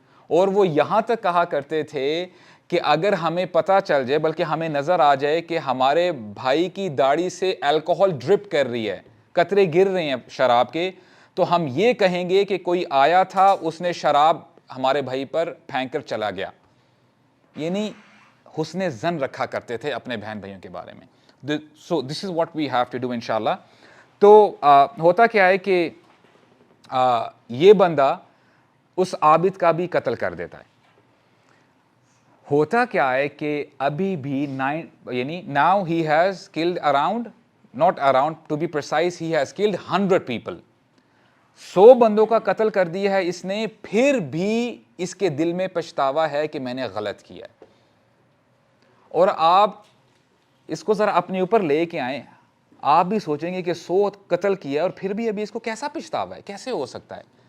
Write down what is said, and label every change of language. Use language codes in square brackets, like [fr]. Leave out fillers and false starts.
[ur] اور وہ یہاں تک کہا کرتے تھے کہ اگر ہمیں پتہ چل جائے, بلکہ ہمیں نظر آ جائے کہ ہمارے بھائی کی داڑھی سے الکوہل ڈرپ کر رہی ہے, قطرے گر رہے ہیں شراب کے, تو ہم یہ کہیں گے کہ کوئی آیا تھا اس نے شراب ہمارے بھائی پر پھینک کر چلا گیا. یعنی حسن ظن رکھا کرتے تھے اپنے بہن بھائیوں کے بارے میں. [en] so this is what we have to do [ur] انشاءاللہ. تو ہوتا کیا ہے کہ یہ بندہ اس عابد کا بھی قتل کر دیتا ہے. ہوتا کیا ہے کہ ابھی بھی یعنی [en] now he has killed around, not around to be precise, he has killed 100 people. [ur] 100 بندوں کا قتل کر دیا ہے اس نے, پھر بھی اس کے دل میں پچھتاوا ہے کہ میں نے غلط کیا. اور آپ اس کو ذرا اپنے اوپر لے کے آئیں, آپ بھی سوچیں گے کہ 100 قتل کیا اور پھر بھی ابھی اس کو کیسا پچھتاوا ہے, کیسے ہو سکتا ہے.